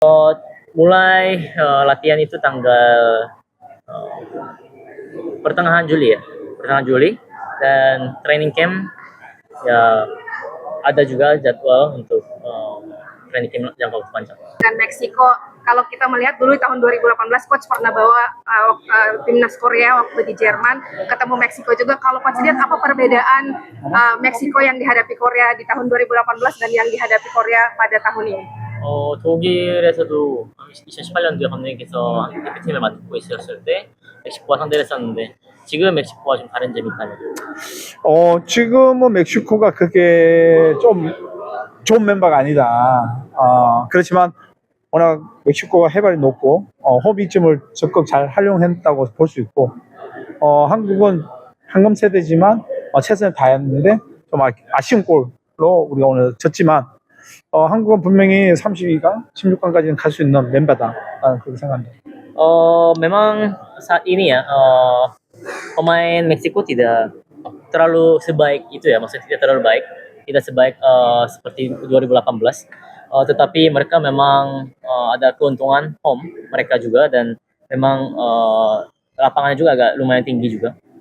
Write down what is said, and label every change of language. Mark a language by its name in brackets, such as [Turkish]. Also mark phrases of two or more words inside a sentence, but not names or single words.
[Indonesian] Oh, mulai latihan itu tanggal uh, pertengahan Juli ya, pertengahan Juli, dan [English] training camp [Indonesian] ya ada juga jadwal untuk [English] training camp [Indonesian] jangka waktu panjang. Dan Meksiko, kalau kita melihat dulu tahun 2018 coach pernah bawa timnas Korea waktu di Jerman ketemu Meksiko juga. Kalau coach lihat apa perbedaan Meksiko yang dihadapi Korea di tahun 2018 dan yang dihadapi Korea pada tahun ini? [Korean] 독일에서도 2018년도에 감독님께서 대표팀을 맡고 있었을 때 멕시코와 상대를 했었는데 지금 멕시코와 좀 다른 점이 있다면? 지금은 멕시코가 그게 좀 좋은 멤버가 아니다. 그렇지만 워낙 멕시코가 해발이 높고 호비쯤을 적극 잘 활용했다고 볼 수 있고, 한국은 황금 세대지만 최선을 다했는데 좀 아쉬운 골로 우리가 오늘 졌지만, 한국은 분명히 32강, 16강까지는 갈 수 있는 멤버다. 나는 그렇게 생각합니다. [Indonesian] Memang saat ini ya pemain Meksiko tidak terlalu sebaik itu ya, maksudnya tidak terlalu baik, tidak sebaik seperti 2018. Tetapi mereka memang ada keuntungan home mereka juga, dan memang lapangannya juga agak lumayan tinggi juga.